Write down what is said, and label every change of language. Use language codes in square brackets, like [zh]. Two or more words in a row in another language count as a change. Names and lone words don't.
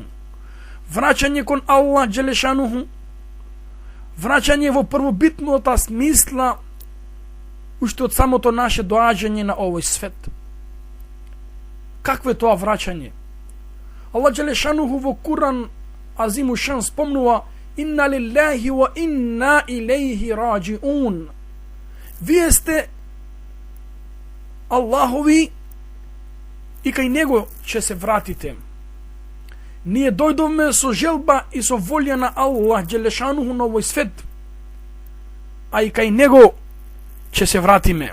[mk] Враќање кон Аллах Джелешануху, враќање во првобитната смисла уште од самото наше доаѓање на овој свет. Какво е тоа враќање? Аллах Джелешануху во Куран [ar] عظيم الشأن [mk] спомнува: [ar] إنا لله وإنا إليه راجعون. [mk] Вие сте Аллахови и кај него ќе се вратите. Ние дојдовме со желба и со волја на Аллах Джелешануху на овој свет, а и кај него ќе се вратиме.